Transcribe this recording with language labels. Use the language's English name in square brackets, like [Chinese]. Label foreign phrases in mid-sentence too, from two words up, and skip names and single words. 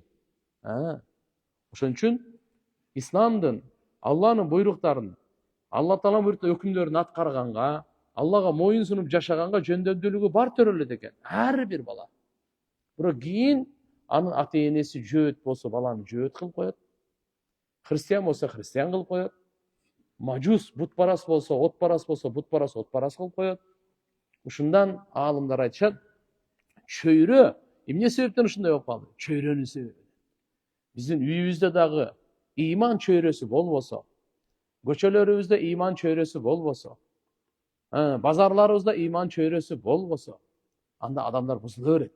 [Kyrgyz] Ошон үчүн исламдын, Алланын буйруктарын, Алла тааланын буйруктуу өкүмдөрүн аткарганга, Аллага моюн сунуп жашаганга жөндөмдүүлүгү бар төрөлөт экен. Ар бир бала. Бирок кийин анын ата энеси жөөт болсо баланы жөөт кылып коет. Христиан болсо христиан кылып коет. Мажус бутпарас болсо, отпарас болсо, бутпарас отпарас кылып коёт. Ушундан аалымдар айтышат, чөйрө эмне себептен ушундай болуп калды? Чөйрөнүн себеби. Биздин үйүбүздө дагы ыйман чөйрөсү болбосо, көчөлөрүбүздө ыйман чөйрөсү болбосо, базарларыбызда ыйман чөйрөсү болбосо, анда адамдар бузула берет.